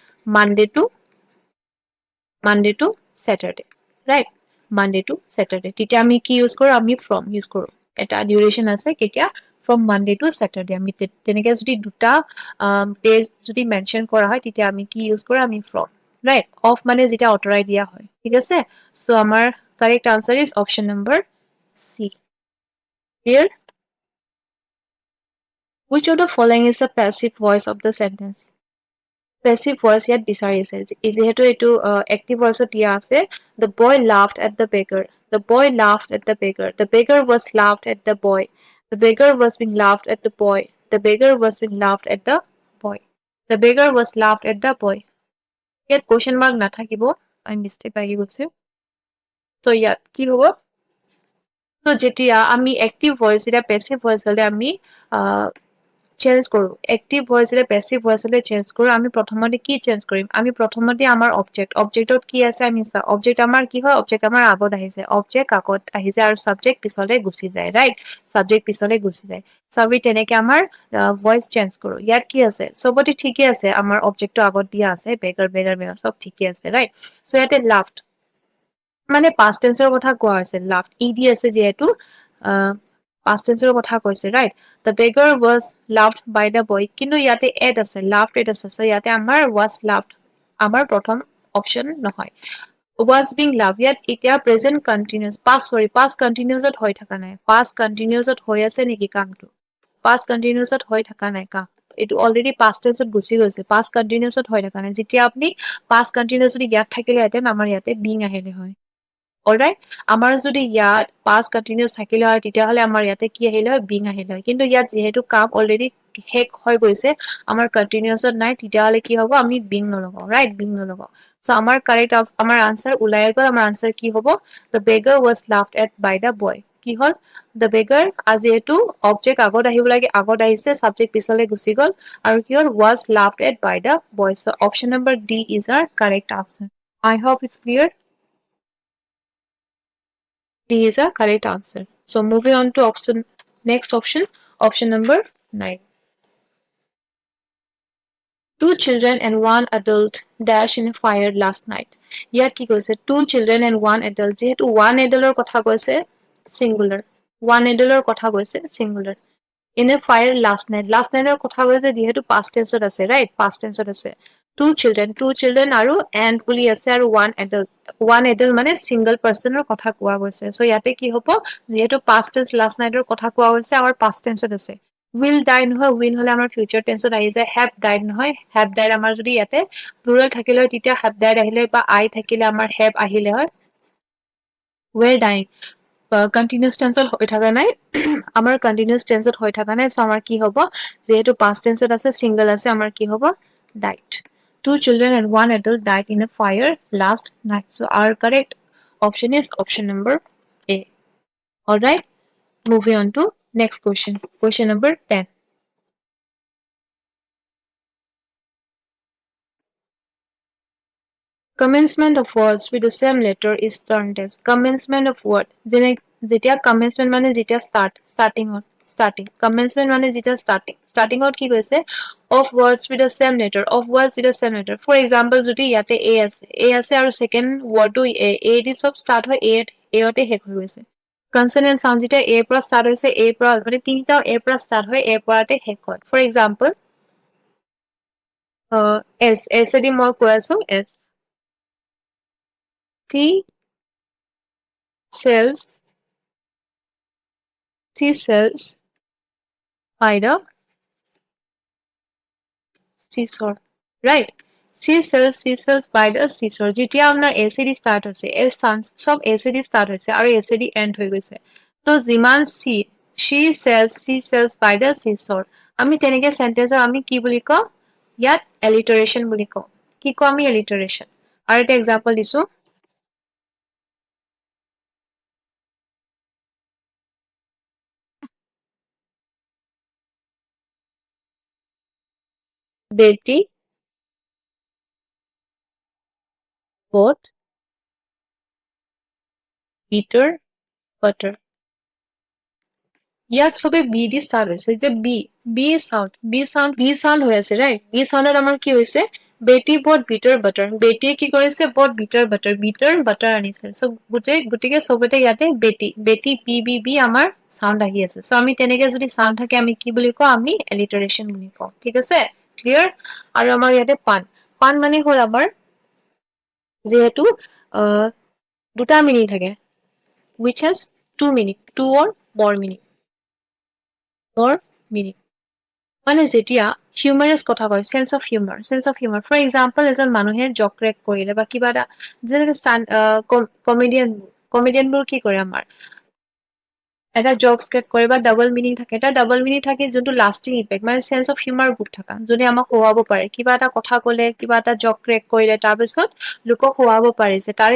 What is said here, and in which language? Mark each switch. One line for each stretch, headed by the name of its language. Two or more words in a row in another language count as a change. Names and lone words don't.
English: Monday to Saturday right Monday to Saturday
Assamese: তেতিয়া আমি কি ইউজ কৰো আমি
English: from use
Assamese: কৰো এটা ডিউৰেশ্যন আছে কেতিয়া
English: from Monday to Saturday
Assamese: আমি তেনেকে যদি দুটা ডেজ যদি মেনশ্যন কৰা হয় তেতিয়া আমি কি ইউজ কৰো আমি
English: from right off
Assamese: মানে যেতিয়া আঁতৰাই দিয়া হয় ঠিক আছে চ' আমাৰ
English: correct answer is option number C clear which of the following is the passive voice of the sentence
Assamese: পেচিভ ভইচ ইয়াত বিচাৰিছে যিহেতু এইটো এক্টিভ ভইচত দিয়া আছে
English: the boy laughed at the beggar the boy laughed at the beggar the beggar was laughed at the boy the beggar was being laughed at the boy the beggar was being laughed at the boy the beggar was laughed at the boy
Assamese: ইয়াত কুৱেশ্যন মাৰ্ক নাথাকিব আমি মিষ্টেক লাগি গৈছে ত' ইয়াত কি হ'ব ত' যেতিয়া আমি এক্টিভ ভইচ যেতিয়া পেচিভ ভইচ হ'লে আমি চেঞ্জ কৰো
English: active voiceলে passive voiceলে
Assamese: চেঞ্জ কৰো আমি প্ৰথমতে কি চেঞ্জ কৰিম আমি প্ৰথমতে আমাৰ অবজেক্টত কি আছে আমি চা অবজেক্ট আমাৰ কি হয় অবজেক্ট আমাৰ আগত আহিছে অবজেক্ট আগত আহিছে আৰু সাবজেক্ট পিছলে গুচি যায় ৰাইট সাবজেক্ট পিছলে গুচি যায় সো আমি তেনেকে আমাৰ ভয়েস চেঞ্জ কৰো ইয়াত কি আছে সবতে ঠিকই আছে আমাৰ অবজেক্টটো আগত দিয়া আছে বেগাৰ সব ঠিকই আছে ৰাইট সো ইয়াতে লাফট মানে
English: past tenseৰ
Assamese: কথা কোৱা হৈছে লাফট ইডি আছে যেহেতু
English: past tense
Assamese: ৰ কথা কৈছে
English: right the beggar was laughed by the boy
Assamese: কিন্তু ইয়াতে এড আছে laughed এড আছে so ইয়াতে আমাৰ
English: was laughed
Assamese: আমাৰ প্ৰথম অপচন নহয়
English: was being laughed
Assamese: ইয়াত এতিয়া
English: present continuous past continuous
Assamese: ত হৈ থকা নাই
English: past continuous
Assamese: ত হৈ আছে নেকি কামটো
English: past continuous
Assamese: ত হৈ থকা নাই কাম এইটো অলৰেডি
English: past tense
Assamese: ত গুচি গৈছে
English: past continuous
Assamese: ত হৈ থকা নাই যেতিয়া আপুনি
English: past continuous
Assamese: যদি ইয়াত থাকিলে হেতেন আমাৰ ইয়াতে being আহিলে হয় অলৰাইট আমাৰ যদি ইয়াত
English: past continuous
Assamese: থাকিলে হয় তেতিয়াহলে আমাৰ ইয়াতে কি আহিলে হয় being আহিলে হয় কিন্তু ইয়াত যেহেতু কাম অলৰেডি শেষ হৈ গৈছে আমাৰ continuousত নাই তেতিয়াহলে কি হ'ব আমি being নলগাও ৰাইট being নলগাও সো আমাৰ কাৰেক্ট আমাৰ আনসাৰ ওলাই গ'ল আমাৰ আনসাৰ কি হ'ব
English: the beggar was laughed at by the boy
Assamese: কি হল
English: the beggar
Assamese: আজি এটো অবজেক্ট আগত আহিব লাগে আগত আহিছে সাবজেক্ট পিছলে গুচি গ'ল আৰু কি হল
English: was laughed at by the boy so option number D is our correct answer I hope it's clear D is a correct answer. So moving on to next option, option number 9. Two children and one adult dash in a fire last night.
Assamese: ইয়াত কি কৈছে
English: two children and one adult
Assamese: যেহেতু
English: one adult
Assamese: ৰ কথা কৈছে singular.
English: One adult
Assamese: ৰ কথা কৈছে singular.
English: In a fire last night
Assamese: ৰ কথা কৈছে যেহেতু
English: past tense
Assamese: আছে right
English: past tense
Assamese: আছে
English: two children
Assamese: আৰু and বুলি আছে আৰু
English: one adult
Assamese: মানে
English: single person
Assamese: ৰ কথা কোৱা গৈছে so ইয়াতে কি হ'ব যেহেতু
English: past tense last night
Assamese: ৰ কথা কোৱা গৈছে আমাৰ
English: past tense
Assamese: আছে
English: will die
Assamese: নহয় will হলে আমাৰ
English: future tense
Assamese: আহি যায়
English: have died
Assamese: নহয়
English: have died
Assamese: আমাৰ যদি ইয়াতে plural থাকিলে হয় তেতিয়া
English: have died
Assamese: আহিলে বা I থাকিলে আমাৰ have আহিলে হয়
English: were dying continuous tense
Assamese: হৈ থকা নাই আমাৰ
English: continuous tense
Assamese: হৈ থকা নাই so আমাৰ কি হ'ব যেহেতু
English: past tense
Assamese: আছে single আছে আমাৰ কি হ'ব
English: died two children and one adult died in a fire last night so our correct option is option number A all right moving on to next question number 10 commencement of words with the same letter is termed as commencement of word যেতিয়া commencement মানে যেতিয়া starting commencement মানে যেতিয়া starting কি কৈছে of words with the same letter for example যদি ইয়াতে a
Assamese: আছে আৰু
English: second word
Assamese: টো a দি সব start হয় a তে শেষ হৈ গৈছে
English: consonant sound
Assamese: যেতিয়া a পৰা start হৈছে a পৰা মানে তিনিটা a পৰা start হয় a পৰাতে শেষ হয়
English: for example
Assamese: s দি মই কৈ আছো s
English: She sells by the seashore. Right? She sells by the seashore.
Assamese: যেতিয়া আপোনাৰ এচিডি start হৈছে সব এচিডি start হৈছে আৰু এচিডি end হৈ গৈছে তো যিমান
English: she sells by the seashore
Assamese: আমি তেনেকে sentence আমি কি বুলি কওঁ ইয়াত alliteration বুলি কওঁ কি কওঁ আমি alliteration আৰু এটা example দিছো
English: Betty bought bitter butter
Assamese: ইয়াত সবে বি দি start হৈছে যে
English: B sound
Assamese: হৈ আছে ৰাইট
English: B soundত
Assamese: আমাৰ কি হৈছে বেটি
English: bought bitter butter
Assamese: বেটিয়ে কি কৰিছে
English: bought bitter butter
Assamese: আনিছে সো গতিকে সবতে ইয়াতে বেটি বি আমাৰ সাউন্ড আহি আছে সো আমি তেনেকে যদি সাউন্ড থাকে আমি কি বুলি কওঁ আমি এলিটাৰেশ্যন বুলি কওঁ ঠিক আছে ক্লিয়াৰ আৰু আমাৰ ইয়াতে পান মানে হ'ল আমাৰ যেহেতু দুটা মিনিং থাকে
English: which has two or more
Assamese: meaning মানে যেতিয়া হিউমাৰাছ কথা কয়
English: sense of humour for example
Assamese: এজন মানুহে
English: joke crack
Assamese: কৰিলে বা কিবা এটা যেনেকে কমেডিয়ানবোৰ কি কৰে আমাৰ এটা
English: jokes crack
Assamese: কৰে বা
English: double meaning
Assamese: থাকে এটা
English: double meaning
Assamese: থাকে যোনটো
English: lasting impact
Assamese: মানে
English: sense of humour
Assamese: বুক থকা যোনে আমাক হহুৱাব পাৰে কিবা এটা কথা ক'লে কিবা এটা
English: joke crack
Assamese: কৰিলে তাৰপিছত লোকক হহুৱাব পাৰিছে তাৰে